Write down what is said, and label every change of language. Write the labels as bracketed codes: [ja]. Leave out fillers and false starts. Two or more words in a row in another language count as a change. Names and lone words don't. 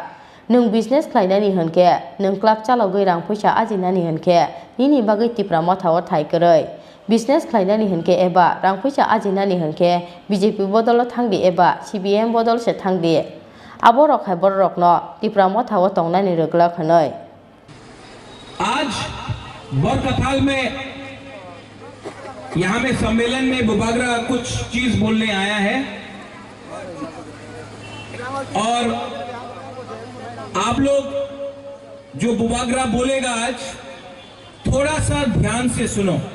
[trp] Nung business Klainani Hunke, Nung Club Chalogui Rang Pusha Azinani Hunke, Nini Bagai Tipramothawa Taikeroi. Business Klainani Hunke Eba, Rang Pusha Azinani Hunke, BJP Bodolo Tangdi Eba, CBM Bodol Se Tangdi. Abo Rok Hai Borok no, Tipramothawa Tongnani Rugla Hanoi. [hi] आज बरकथाल में यहाँ में सम्मेलन में बुबागरा कुछ चीज बोलने आया है और आप लोग जो बुबागरा बोलेगा आज थोड़ा सा ध्यान से सुनो।